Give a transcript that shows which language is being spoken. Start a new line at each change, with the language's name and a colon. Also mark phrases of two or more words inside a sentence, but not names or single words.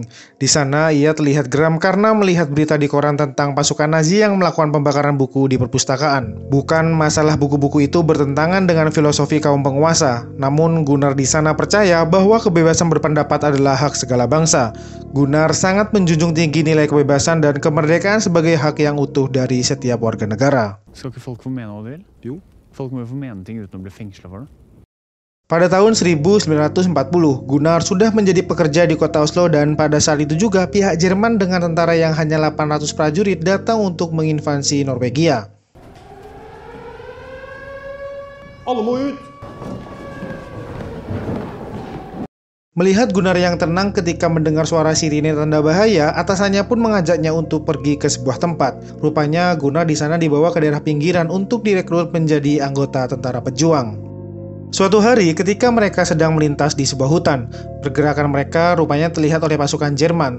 Indonesian: Di sana ia terlihat geram karena melihat berita di koran tentang pasukan Nazi yang melakukan pembakaran buku di perpustakaan. Bukan masalah buku-buku itu bertentangan dengan filosofi kaum penguasa, namun Gunnar di sana percaya bahwa kebebasan berpendapat adalah hak segala bangsa. Gunnar sangat menjunjung tinggi nilai kebebasan dan kemerdekaan sebagai hak yang utuh dari setiap warga negara.
Norwegian: Folk må få mene ting uten å bli fengslet for det.
Indonesian: Pada tahun 1940, Gunnar sudah menjadi pekerja di kota Oslo dan pada saat itu juga pihak Jerman dengan tentara yang hanya 800 prajurit datang untuk menginvasi Norwegia.
Norwegian: Alle må ut!
Indonesian: Melihat Gunnar yang tenang ketika mendengar suara sirine tanda bahaya, atasannya pun mengajaknya untuk pergi ke sebuah tempat. Rupanya Gunnar di sana dibawa ke daerah pinggiran untuk direkrut menjadi anggota tentara pejuang. Suatu hari ketika mereka sedang melintas di sebuah hutan, pergerakan mereka rupanya terlihat oleh pasukan Jerman.